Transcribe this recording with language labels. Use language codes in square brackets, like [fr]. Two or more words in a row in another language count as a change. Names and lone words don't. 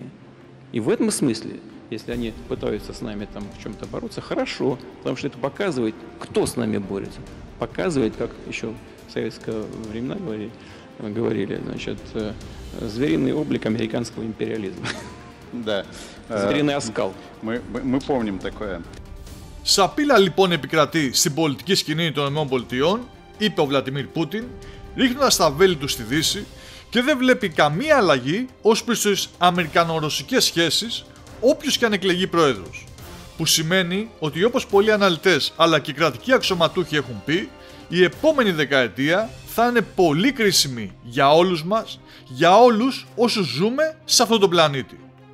[ru] И в этом смысле, если они пытаются с нами там в чем-то бороться, хорошо, потому что это показывает, кто с нами борется. Показывает, как еще в советское времена говорили, значит, звериный облик американского империализма. Да. Звериный оскал. Мы помним такое. [el] Σαπίλα λοιπόν επικρατεί στην πολιτική σκηνή των ΗΠΑ, είπε ο Βλαντιμίρ Πούτιν, ρίχνοντας τα βέλη του στη Δύση και δεν βλέπει καμία αλλαγή ως προς τις αμερικανο-ρωσικές σχέσεις όποιος και αν εκλεγεί πρόεδρος. Που σημαίνει ότι, όπως πολλοί αναλυτές αλλά και κρατικοί αξιωματούχοι έχουν πει, η επόμενη δεκαετία θα είναι πολύ κρίσιμη για όλους μας, για όλους όσους ζούμε σε αυτόν τον πλανήτη.